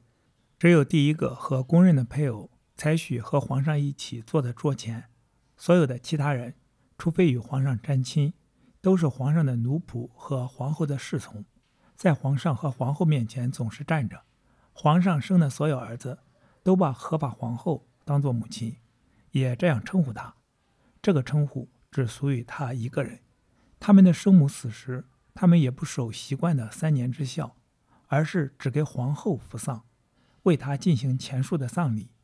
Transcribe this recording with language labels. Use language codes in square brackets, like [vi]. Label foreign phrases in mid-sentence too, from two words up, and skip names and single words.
[zh] 只有第一個和公認的配偶才許和皇上一起坐在桌前，所有的其他人除非與皇上沾親，都是皇上的奴僕和皇後的侍從，在皇上和皇後面前總是站着。皇上生的所有兒子都把合法皇後當作母親，也這樣稱呼她。這個稱呼只屬於他一個人。他們的生母死時，他們也不守習慣的3年之孝，而是只給皇後服喪，為她進行前述的喪禮。